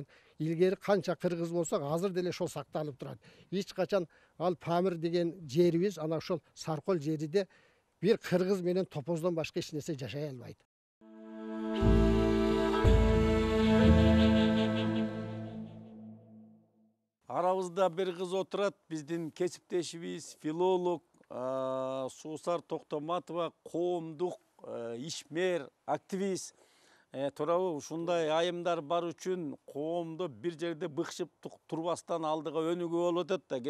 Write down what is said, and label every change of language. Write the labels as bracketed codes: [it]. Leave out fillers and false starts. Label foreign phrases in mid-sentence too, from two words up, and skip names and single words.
[ky] Илгери канча кыргыз болсок, азыр деле ошол сакталып турат. Эч качан ал Памир деген жерибиз, ана ошол Саркол жериде бир кыргыз менен топоздон башка эч нерсе жашай албайт. Арабызда бир кыз отурат, биздин кесиптешибиз, филолог Суусар Токтоматова, коомдук ишмер, активист. Туурабы ушундай айымдар бар үчүн коомду бир жерде быкшып турбастан алдыга өнүгүү болуп атат да.